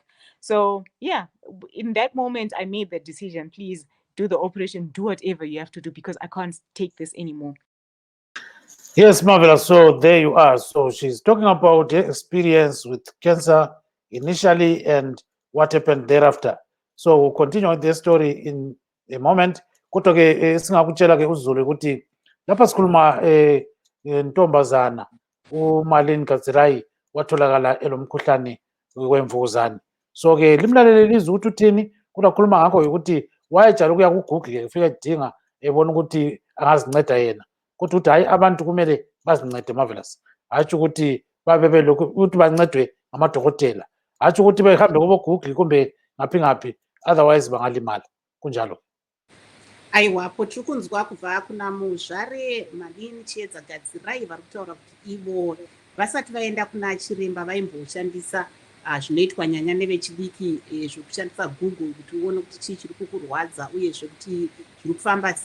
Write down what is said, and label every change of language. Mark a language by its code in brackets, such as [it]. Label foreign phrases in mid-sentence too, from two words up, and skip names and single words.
[en] So yeah, in that moment, I made the decision, please do the operation, do whatever you have to do, because I can't take this anymore. Yes, Marvelous. So there you are. So she's talking about her experience with cancer initially and what happened thereafter. So we'll continue with the story in a moment. [nd] Kutoke singakutshela ke uZulu ukuthi lapha sikhuluma ntombazana uMarlene Gadzirayi watholakala elomkhuhlane wemvukuzane. So ke limlalele lizwe ukuthi uthini kukhuluma ngakho ukuthi wayejala ukuya kuGoogle ke ufike edinga ebona ukuthi angazinceda yena. Kuthi ukuthi hayi abantu kumele bazincede Marvelous, hatshi ukuthi babe belokhu ukuthi bancedwe ngamadokotela, hatshi ukuthi behambe kubo-Google kumbe ngaphi otherwise bangalimala kunjalo. [sn] Aiwapo tiri kunzwa kubva kuna muzvare Marlene Chiedza Gadzirayi vari kutaura kuti ivo vasati vaenda kuna chiremba vaimboshandisa zvinoitwa nyanya nevechidiki zvokushandisa Google kuti uone kuti chii chiri kukurwadza uyezve kuti zviri kufamba sei.